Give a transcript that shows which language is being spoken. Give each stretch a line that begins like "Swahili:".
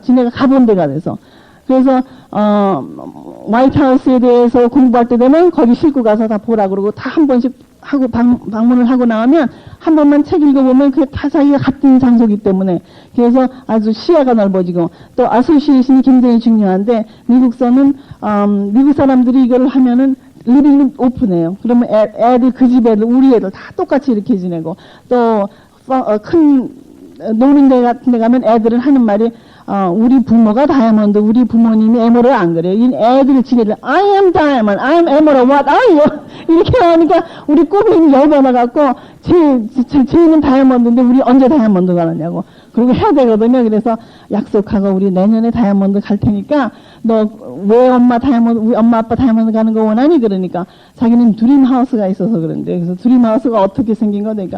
Korean: 지네가 가본 데가 돼서. 그래서 화이트하우스에 대해서 공부할 때 되면 거기 싣고 가서 다 보라 그러고 다 한 번씩 하고 방문을 하고 나오면 한 번만 책 읽어보면 그게 다 자기가 같은 장소이기 때문에 그래서 아주 시야가 넓어지고 또 아소시에이션이 굉장히 중요한데 미국서는 미국 사람들이 이걸 하면은 리빙 오픈해요. 그러면 애들 그 집 애들 우리 애들 다 똑같이 이렇게 지내고 또 큰 노는 데 같은 데 가면 애들은 하는 말이 우리 부모가 다이아몬드, 우리 부모님이 에메랄드 안 그래요. 이 애들이 지네들
English: I am diamond, I am emerald, what are you?
Korean: 이렇게 하니까 우리 꼬부님이 열받아갖고 쟤는 다이아몬드인데 우리 언제 다이아몬드 가느냐고. 그리고 해야 되거든요. 그래서 약속하고 우리 내년에 다이아몬드 갈 테니까 너 왜 우리 엄마 아빠 다이아몬드 가는 거 원하니? 그러니까 자기는 드림하우스가 있어서 그런데 그래서 드림하우스가 어떻게 생긴 거?